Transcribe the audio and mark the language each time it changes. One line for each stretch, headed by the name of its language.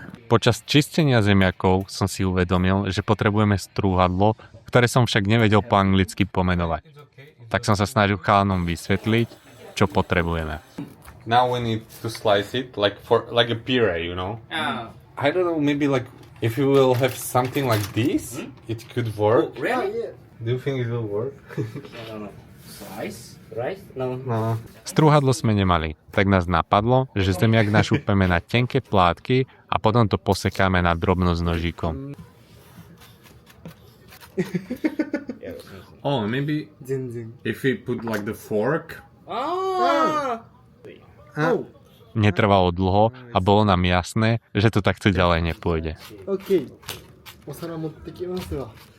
Slovak: Počas čistenia zemiakov som si uvedomil, že potrebujeme strúhadlo, ktoré som však nevedel po anglicky pomenovať. Tak som sa snažil chalanom vysvetliť, čo potrebujeme.
English: Now we need to slice it like a puree, you know? I don't know, maybe like if you will have something like this, it could work. Oh, really? Do you think it will work? I don't know. Slice? Rice? No. No.
Slovak: Strúhadlo sme nemali, tak nás napadlo, že zemiak našúpeme na tenké plátky a potom to posekáme na drobno s nožíkom.
English: Oh, maybe if we put like the fork.
Slovak: Netrvalo dlho a bolo nám jasné, že to takto ďalej nepôjde.
English: OK.
Japanese: お皿持ってきますわ。